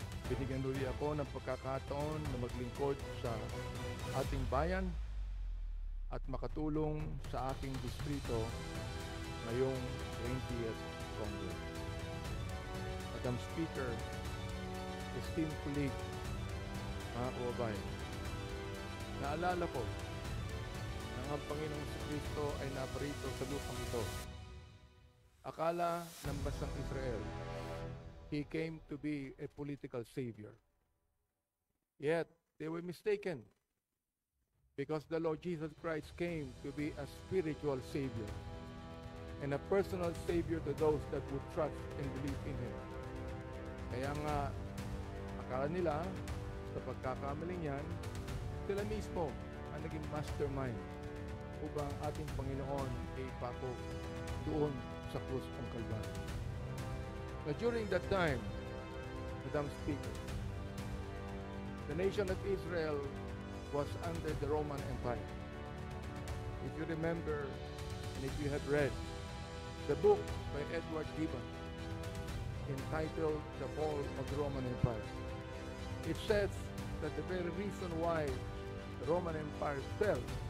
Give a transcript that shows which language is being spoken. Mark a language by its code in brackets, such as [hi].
[tl] Binigyan uli ako ng pagkakataon na maglingkod sa ating bayan at makatulong sa aking distrito ngayong 20th Congress. [en] Madam Speaker, esteemed colleague, [tl] mga kababayan, naalala ko na ang Panginoong Kristo ay naparito sa lupang ito. Akala ng bansang Israel, [en] He came to be a political savior. Yet, they were mistaken because the Lord Jesus Christ came to be a spiritual savior and a personal savior to those that would trust and believe in Him. [tl] Kaya nga, akala nila, sa pagkakamaling yan, sila mismo ang naging mastermind upang ating Panginoon ay ipako doon sa krus ng Kalbaryo. [en] But during that time, Madam Speaker, the nation of Israel was under the Roman Empire. If you remember, and if you have read the book by Edward Gibbon entitled The Fall of the Roman Empire, it says that the very reason why the Roman Empire fell